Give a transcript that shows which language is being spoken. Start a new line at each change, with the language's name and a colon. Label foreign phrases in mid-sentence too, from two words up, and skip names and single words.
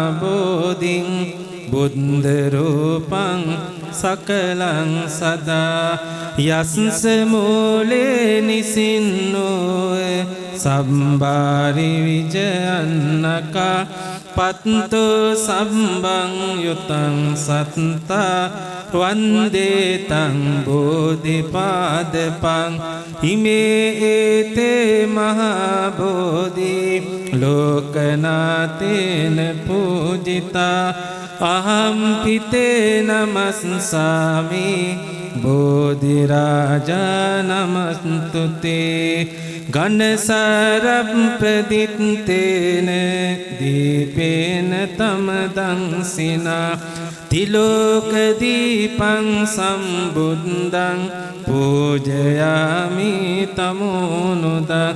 Pali: බෝධින් බුද්ධ රූපං සකලං සදා යස්ස මූලේ නිසින්නෝ සම්බාරි විජයන්නකා පත්තෝ සම්බං යුතං සත්තා වන්දේ තං බෝධිපාදපං හිමේ ඒතේ මහා බෝධි ලෝකනාතේන පූජිතා අහම් පිතේ නමස්සාමි බෝධි රාජා නමස්තුතේ ගණසරප් ප්‍රදිත්තේන දීපේන තමදංසිනා තිලෝක දීපං සම්බුද්ධං පූජයාමි තමෝනුද